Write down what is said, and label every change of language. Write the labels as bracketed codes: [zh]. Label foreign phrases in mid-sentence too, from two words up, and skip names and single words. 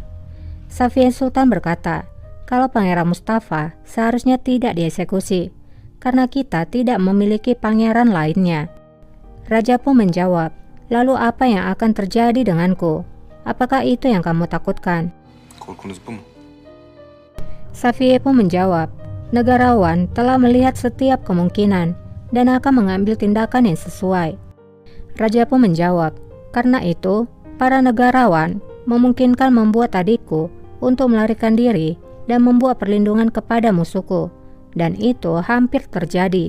[id] Safiye Sultan berkata, kalau Pangeran Mustafa seharusnya tidak dieksekusi, karena kita tidak memiliki pangeran lainnya. Raja pun menjawab, lalu apa yang akan terjadi denganku? Apakah itu yang kamu takutkan? [tr] Korkunuz bu mu? [id] Safiye pun menjawab, negarawan telah melihat setiap kemungkinan dan akan mengambil tindakan yang sesuai. Raja pun menjawab, karena itu, para negarawan memungkinkan membuat adikku untuk melarikan diri dan membuat perlindungan kepada musuhku, dan itu hampir terjadi.